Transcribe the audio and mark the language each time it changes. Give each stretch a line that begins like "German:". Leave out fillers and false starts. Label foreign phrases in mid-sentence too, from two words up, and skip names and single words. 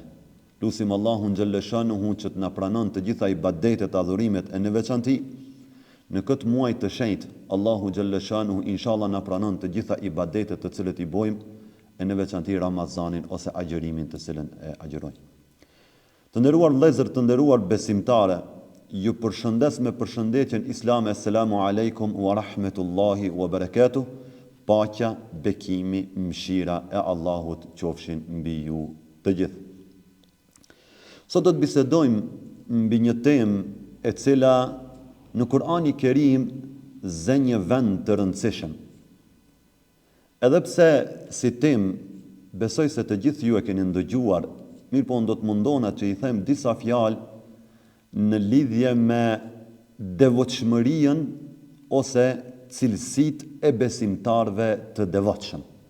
Albanian: Lutim Allahun xhalleshanuhu që të na pranon të gjitha ibadetet, adhurimet e në veçanti në këtë muaj të shenjtë. Allahu xhalleshanuhu inshallah na pranon të gjitha ibadetet të cilët I bojmë e në veçanti Ramazanin ose agjërimin të cilën e agjërojmë. Të nderuar vëllezër, të nderuar besimtare, ju përshëndes me përshëndetjen islame.
Arabic: السلام عليكم ورحمة الله وبركاته.
Albanian: Paqja, bekimi, mëshira e Allahut qofshin mbi ju të gjithë. Sot do të bisedojmë mbi një temë e cila në Kur'ani Kerim zë një vend të rëndësishëm. Edhe pse si temë besoj se të gjithë ju e keni ndëgjuar, mirë po do të mundona që I them disa fjalë në lidhje me devotshmërinë ose cilësitë e besimtarëve të devotshëm.